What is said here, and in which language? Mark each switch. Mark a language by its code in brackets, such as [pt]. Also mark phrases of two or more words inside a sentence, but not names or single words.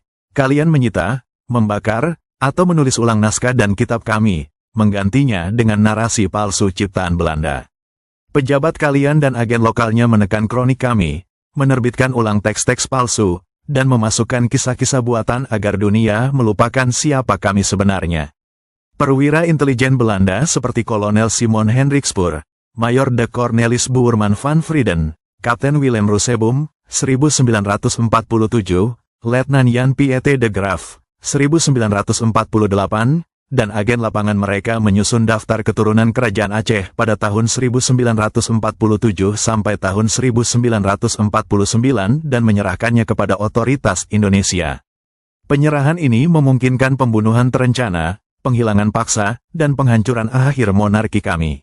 [id] Kalian menyita, membakar, atau menulis ulang naskah dan kitab kami, menggantinya dengan narasi palsu ciptaan Belanda. Pejabat kalian dan agen lokalnya menekan kronik kami, menerbitkan ulang teks-teks palsu, dan memasukkan kisah-kisah buatan agar dunia melupakan siapa kami sebenarnya. Perwira intelijen Belanda seperti Kolonel Simon Hendrikspoor, Mayor de Cornelis Boerman van Frieden, Kapten Willem Rooseboom, 1947, Letnan Jan Piet de Graaf, 1948, dan agen lapangan mereka menyusun daftar keturunan Kerajaan Aceh pada tahun 1947 sampai tahun 1949 dan menyerahkannya kepada otoritas Indonesia. Penyerahan ini memungkinkan pembunuhan terencana, penghilangan paksa, dan penghancuran akhir monarki kami.